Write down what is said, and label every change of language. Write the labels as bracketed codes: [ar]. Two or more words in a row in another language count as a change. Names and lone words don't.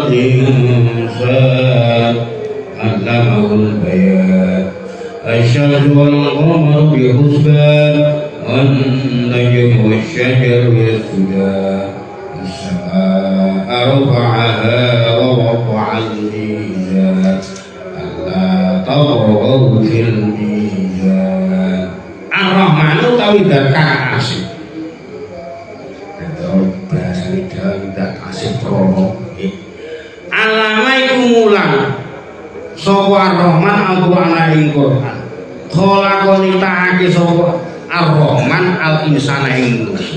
[ar] الإنسان علمه البيان الشمس والقمر بحسبان والنجم والشجر يسجدان السماء رفعها ووضع الميزان ألا تطغوا في الميزان. [jv] Ar-Rahman utawi zat kang asih. Bahasane zat asih krono. Alama iku mulang sapa Ar-Rahman Al-Qur'an ing Qur'an. Khalaqani ta'ake sapa Ar-Rahman al-insana ing manusia.